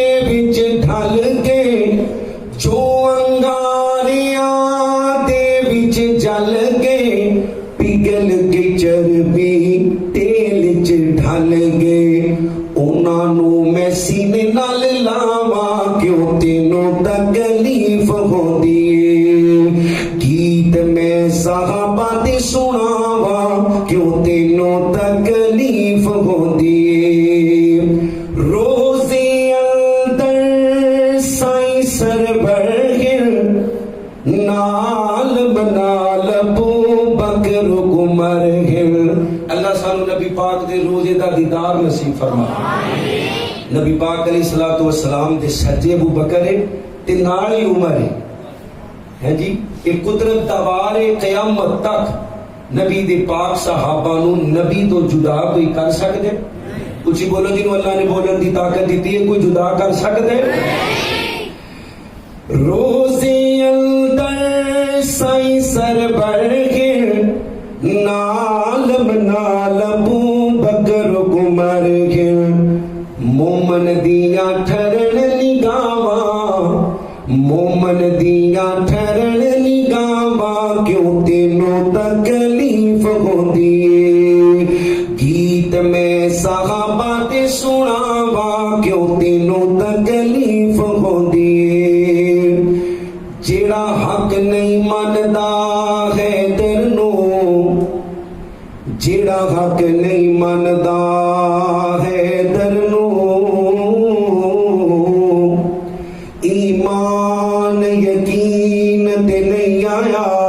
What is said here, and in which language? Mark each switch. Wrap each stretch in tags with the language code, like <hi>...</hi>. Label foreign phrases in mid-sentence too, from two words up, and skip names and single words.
<pa>وچ ڈھل گئے جو انگاریاں دے وچ جل گئے پگھل گئی چربی تیل چ ڈھل گئے انہاں نو میں سینے نال لاواں کیوں تینوں تکلیف ہوندی اے گیت میں صحابہ دے سناواں کیوں تینوں تکلیف ہوندی اے روزے اندر سائیں سرور نال بنال ابو بکر عمر اللہ سانو نبی پاک دے روزے دا دیدار نصیب فرما. نبی پاک</pa> <ar>علیہ الصلوۃ والسلام</ar> <pa>دے سجے ابو بکر ہے تے نال ہی عمر ہے جی. یہ قدرت دا وار ہے قیامت تک نبی دے پاک صحابہ نو نبی تو جدا کوئی کر سکدے؟ کچھ بولو جنوں اللہ نے بولن دی طاقت دیتی ہے کوئی جدا کر سکدے؟ روزے اندر سائیں سرور نال بنال ابو بکر عمر مومن دیاں ٹھرن نگاواں مومن دیاں ٹھرن نگاواں کیوں تینوں تکلیف ہوندی اے گیت میں صحابہ دے سناواں کیوں تینوں تکلیف ہوندی اے جیڑا حق نہیں مندا ہے تینوں جیڑا حق نہیں مندا ہے تینوں ایمان یقین تے نہیں آیا</pa>